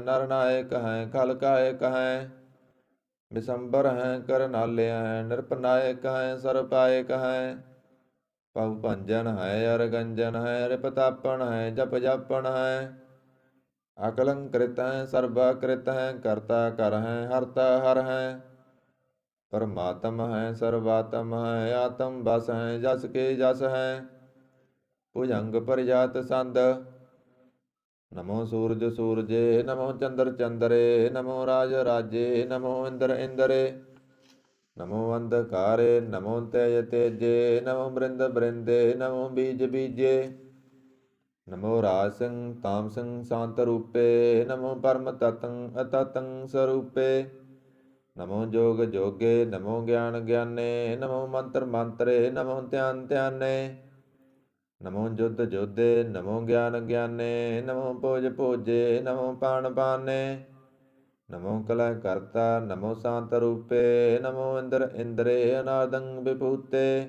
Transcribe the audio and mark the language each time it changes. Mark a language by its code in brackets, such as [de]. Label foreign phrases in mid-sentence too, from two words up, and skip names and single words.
[bra] ਨਰ ਨਾਇਕ ਹੈ ਕਲ ਕਾਇਕ ਹੈ ਬਿਸੰਬਰ ਹੈ ਕਰਨਾਲਿਆ ਹੈ ਨਿਰਪਨਾਇਕ ਹੈ ਸਰਪਾਇਕ ਹੈ ਪਵ ਭੰਜਨ ਹੈ ਅਰ ਗੰਜਨ ਹੈ ਰਿਪਤਾਪਨ ਹੈ ਜਪ ਜਾਪਨ ਹੈ ਅਕਲੰਕ੍ਰਿਤ ਹੈ ਸਰਬਾ ਕ੍ਰਿਤ ਹੈ ਕਰਤਾ ਕਰ ਹੈ ਹਰਤਾ ਹਰ ਹੈ ਪਰਮਾਤਮ ਹੈ ਸਰਵਾਤਮ ਹੈ ਆਤਮ ਬਸ ਹੈ ਜਸ ਕੇ ਜਸ ਹੈ ਭੁਜੰਗ ਪਰਿਜਾਤ ਸੰਦ नमो सूरज सूरजे नमो चंद्र चंद्रे नमो राज राजे नमो इंद्र इंद्रे नमो अंधकारे नमो तेज तेजे नमो बृंद बृंदे नमो बीज बीजे नमो रासं तामसं शांत रूपे नमो परम ततं अततं स्वरूपे नमो जोग जोगे नमो ज्ञान ज्ञाने नमो मंत्र मंत्रे नमो ध्यान ध्याने नमो युद्ध योद्धे नमो ज्ञान ज्ञाने नमो भोज भोजे नमो पान पाने नमो कलह कर्ता नमो शांत रूपे नमो इंद्र इंद्रे अनादं विभूते